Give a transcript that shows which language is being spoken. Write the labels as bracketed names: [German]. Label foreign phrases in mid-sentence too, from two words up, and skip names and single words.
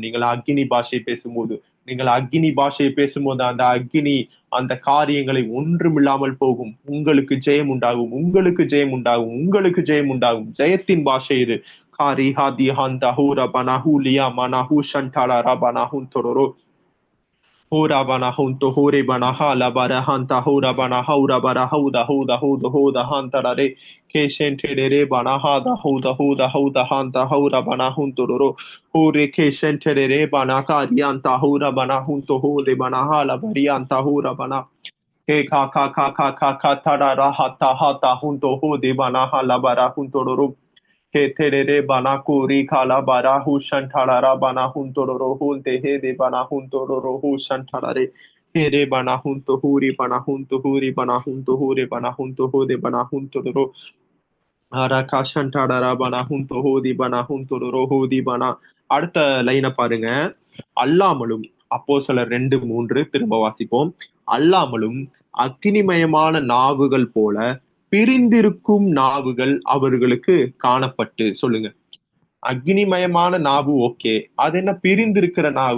[Tamil] நீங்கள் அக்கினி பாஷை பேசும்போது, நீங்கள் அக்கினி பாஷையை பேசும்போது அந்த அக்கினி அந்த காரியங்களை ஒன்றுமில்லாமல் போகும். உங்களுக்கு ஜெயம் உண்டாகும், உங்களுக்கு ஜெயம் உண்டாகும், உங்களுக்கு ஜெயம் உண்டாகும். ஜெயத்தின் பாஷை இது. காரிஹா திஹாந்த ஹூர பனஹூ லியா மனஹூ ஷண்டாலா ரபனஹூ தொரோரோ Hora bana hunto hore bana hala bara hanta hora bana haura bara hauda houda houda houda hanta rare keshente re bana hada houda houda houda hanta haura bana hunto roro hore keshente re bana karianta hora bana hunto hore bana hala varianta hora bana he ka tara rahata hata hunto hode bana hala bara hunto roro he terere bana kuri kala bara hu shantarara bana huntororo hunte he de bana huntororo hu shantarare he re bana hunto huri bana hunto hure bana hunto hode bana huntororo haraka shantarara bana hunto hodi bana huntororo hodi bana. அடுத்த லைனை பாருங்க. அல்லாமலும் அப்போஸ்தலர் 2:3 திரும்ப வாசிப்போம். அல்லாமலும் அக்கினிமயமான நாவுகள் போல பிரிந்திருக்கும் நாவுகள் அவர்களுக்கு காணப்பட்டு. சொல்லுங்க. அக்னிமயமான நாவு ஓகே, அது என்ன பிரிந்திருக்கிற நாவு?